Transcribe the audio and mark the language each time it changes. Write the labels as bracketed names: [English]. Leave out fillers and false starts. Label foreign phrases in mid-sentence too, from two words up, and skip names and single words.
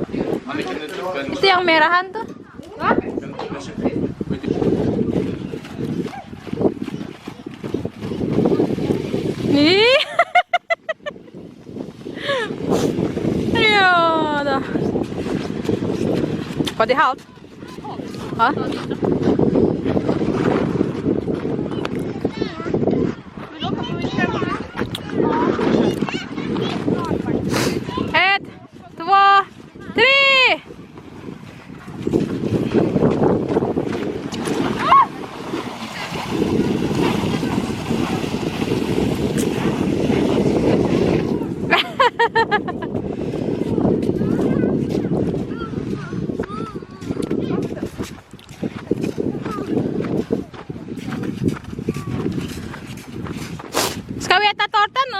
[Indonesian] Itu yang merahan tuh. Ih. Iya, dah. Kok di halt? Hah? [Swedish] Ett, två, tre! Ska vi äta tårta nu?